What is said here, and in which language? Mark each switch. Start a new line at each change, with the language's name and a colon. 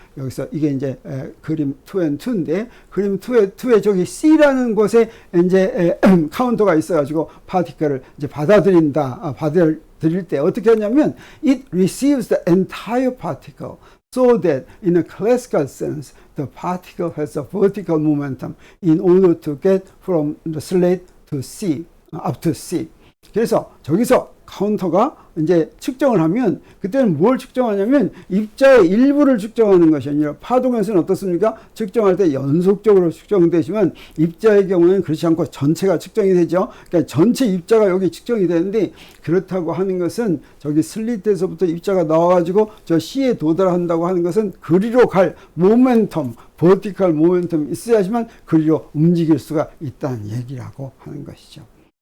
Korean: 여기서 이게 이제 그림 2 and 2인데, 그림 2에 저기 C라는 곳에 이제 카운터가 있어가지고 파티클을 이제 받아들일 때 어떻게 하냐면,
English: it receives the entire particle. So that in a classical sense, the particle has a vertical momentum in order to get from the slit to C, up to C.
Korean: 그래서 저기서 카운터가 이제 측정을 하면 그때는 뭘 측정하냐면 입자의 일부를 측정하는 것이 아니라 파동에서는 어떻습니까? 측정할 때 연속적으로 측정되지만 입자의 경우는 그렇지 않고 전체가 측정이 되죠. 그러니까 전체 입자가 여기 측정이 되는데 그렇다고 하는 것은 저기 슬릿에서부터 입자가 나와가지고 저 C에 도달한다고 하는 것은 그리로 갈 모멘텀, 버티컬 모멘텀이 있어야지만 그리로 움직일 수가 있다는 얘기라고 하는 것이죠.